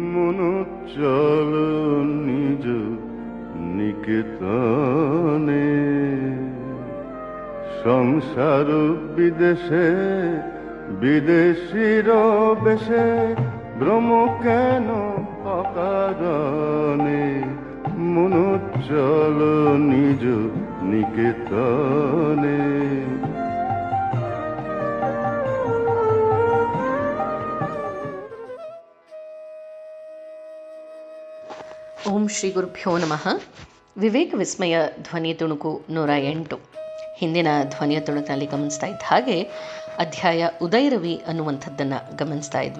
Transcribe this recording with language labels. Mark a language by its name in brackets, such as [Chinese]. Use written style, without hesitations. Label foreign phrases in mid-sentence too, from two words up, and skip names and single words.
[Bangla] মনো চল নিজ নিকেতনে, সংসার বিদেশে বিদেশির বেশে, ভ্রম কেন অকারণে, মনো চল নিজ নিকেতনে। [Sanskrit] ಓಂ ಶ್ರೀ ಗುರುಭ್ಯೋ ನಮಃ. [Kannada] ವಿವೇಕ ವಿಸ್ಮಯ ಧ್ವನಿ ತುಣುಕು 108. ಹಿಂದಿನ ಧ್ವನಿಯ ತುಣುಕಿನಲ್ಲಿ ಗಮನಿಸ್ತಾ ಇದ್ದ ಹಾಗೆ ಅಧ್ಯಾಯ ಉದಯರವಿ ಅನ್ನುವಂಥದ್ದನ್ನು ಗಮನಿಸ್ತಾ ಇದ್ವಿ.